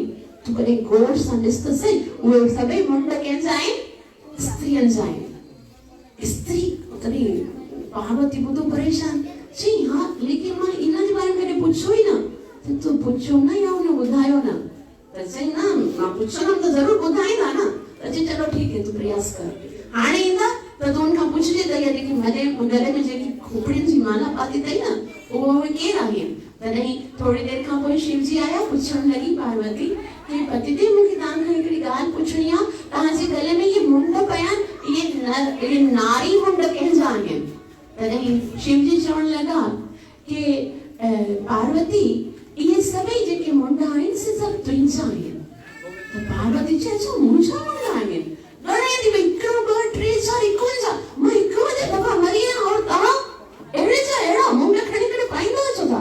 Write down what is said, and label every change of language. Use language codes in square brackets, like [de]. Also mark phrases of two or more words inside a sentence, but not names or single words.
[sd] तूं कॾहिं गौर सां ॾिस त सही, उहे सभई मुंड कंहिंजा आहिनि? स्त्रियुनि जा आहिनि। स्त्री तॾहिं पार्वती ॿुधो परेशान। चई हा लेकिन मां इन जे बारे में कॾहिं पुछियो ई न। त तूं पुछियो न या उन ॿुधायो न? त चई न मां पुछंदमि त ज़रूरु ॿुधाईंदा न। त चई चलो ठीकु है, तूं प्रयास कर। हाणे ईंदा त तूं उनखां पुछजे त इहा जेकी गले में जेकी खोपड़ियुनि जी माला पाती अथई न, उहे केरु आहिनि? तॾहिं थोरी देरि खां पोइ शिव जी आया, पुछण लॻी पार्वती कि पतिदेव मूंखे तव्हां खां हिकिड़ी ॻाल्हि पुछणी आहे, तव्हांजे गले में इहे मुंड पिया आहिनि, इहे नारी मुंड कंहिंजा आहिनि? तॾहिं शिव जी चवण लॻा कि पार्वती इहे सभई जेके मुंड आहिनि से सभु तुंहिंजा आहिनि। त पार्वती चए अच्छा मुंहिंजा मुंड आहिनि? घणे थी भई 1 2 3 4 51 मां हिकु दफ़ा मरी आहियां और तव्हां अहिड़े जा अहिड़ा मुंड खणी करे पाईंदा अचो था?